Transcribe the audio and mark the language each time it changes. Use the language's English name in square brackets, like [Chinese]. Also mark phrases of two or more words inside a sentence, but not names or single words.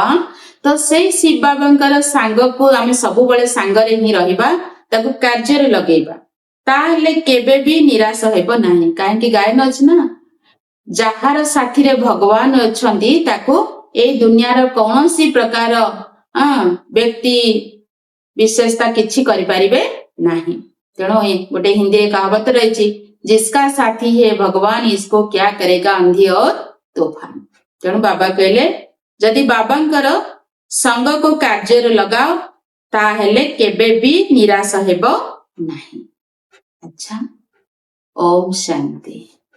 [Odia] ତ ସେଇ ଶିବ ବାବାଙ୍କର ସାଙ୍ଗକୁ ଆମେ ସବୁବେଳେ ସାଙ୍ଗରେ ହିଁ ରହିବା, ତାକୁ କାର୍ଯ୍ୟରେ ଲଗେଇବା, ତାହେଲେ କେବେ ବି ନିରାଶ ହେବ ନାହିଁ। କାହିଁକି ଗାୟନ ଅଛି ନା, ଯାହାର ସାଥିରେ ଭଗବାନ ଅଛନ୍ତି ତାକୁ ଏଇ ଦୁନିଆର କୌଣସି ପ୍ରକାର ବ୍ୟକ୍ତି ବିଶେଷତା କିଛି କରିପାରିବେ ନାହିଁ। ତେଣୁ ଗୋଟେ ହିନ୍ଦୀରେ କହାବତ ରହିଛି, [Hindi] जिसका साथी है भगवान इसको क्या करेगा अंधी और तूफान। [Odia] ତେଣୁ ବାବା କହିଲେ, ଯଦି ବାବାଙ୍କର ସଙ୍ଗକୁ କାର୍ଯ୍ୟରେ ଲଗାଅ, ତାହେଲେ କେବେ ବି ନିରାଶ ହେବ ନାହିଁ। ଆଚ୍ଛା, ଓମ୍ ଶାନ୍ତି।